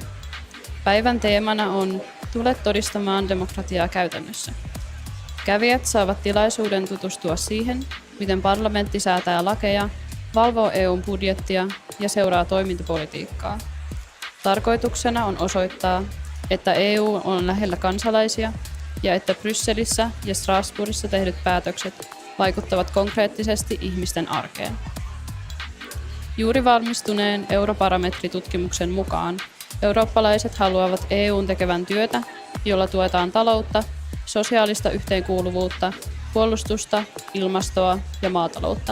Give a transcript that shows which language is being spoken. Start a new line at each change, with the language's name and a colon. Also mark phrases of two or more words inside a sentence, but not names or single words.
Finnish: Päivän teemana on Tule todistamaan demokratiaa käytännössä. Kävijät saavat tilaisuuden tutustua siihen, miten parlamentti säätää lakeja, valvoo EUn budjettia ja seuraa toimintapolitiikkaa. Tarkoituksena on osoittaa, että EU on lähellä kansalaisia ja että Brysselissä ja Strasbourgissa tehdyt päätökset vaikuttavat konkreettisesti ihmisten arkeen. Juuri valmistuneen Eurobarometritutkimuksen mukaan eurooppalaiset haluavat EUn tekevän työtä, jolla tuetaan taloutta, sosiaalista yhteenkuuluvuutta, puolustusta, ilmastoa ja maataloutta.